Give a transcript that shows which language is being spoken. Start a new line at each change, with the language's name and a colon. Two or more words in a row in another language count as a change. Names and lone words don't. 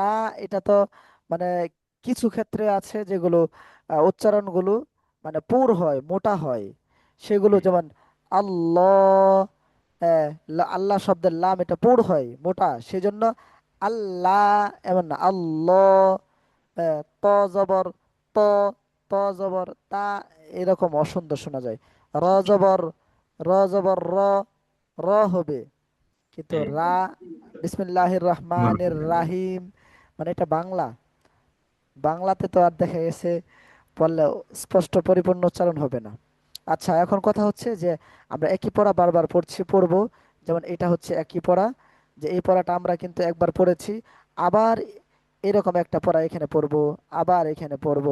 Bangla: এটা তো মানে কিছু ক্ষেত্রে আছে যেগুলো উচ্চারণগুলো মানে পুর হয়, মোটা হয়, সেগুলো যেমন আল্লাহ, হ্যাঁ, আল্লাহ শব্দের লাম এটা পুর হয়, মোটা, সেজন্য আল্লাহ, এমন না আল্লাহ। ত জবর ত, ত জবর তা, এরকম অসুন্দর শোনা যায়। র জবর, র জবর র, র হবে। কিন্তু এই,
Arabic: রা, بسم الله الرحمن الرحيم,
Bangla: মানে এটা বাংলা, বাংলাতে তো আর দেখা গেছে বললে স্পষ্ট পরিপূর্ণ উচ্চারণ হবে না। আচ্ছা, এখন কথা হচ্ছে যে আমরা একই পড়া বারবার পড়বো। যেমন এটা হচ্ছে একই পড়া, যে এই পড়াটা আমরা কিন্তু একবার পড়েছি, আবার এরকম একটা পড়া এখানে পড়বো, আবার এখানে পড়বো।